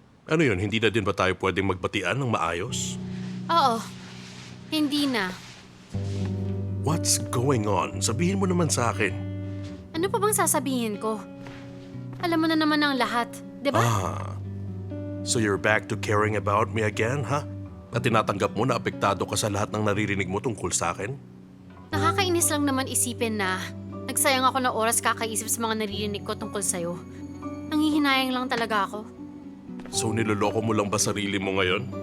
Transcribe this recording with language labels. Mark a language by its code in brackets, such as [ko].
[tl] Ano yun, hindi na din ba tayo pwedeng magbatian ng maayos? Oo. Hindi na. [en] What's going on? [tl] Sabihin mo naman sa akin. Ano pa bang sasabihin ko? Alam mo na naman ang lahat, di ba? [en] So you're back to caring about me again, ha? [tl] At tinatanggap mo na apektado ka sa lahat ng naririnig mo tungkol sa akin? Nakakainis lang naman isipin na nagsayang ako ng oras kakaisip sa mga naririnig ko tungkol sa'yo. Nangihinayang lang talaga ako. So niloloko mo lang ba sarili mo ngayon?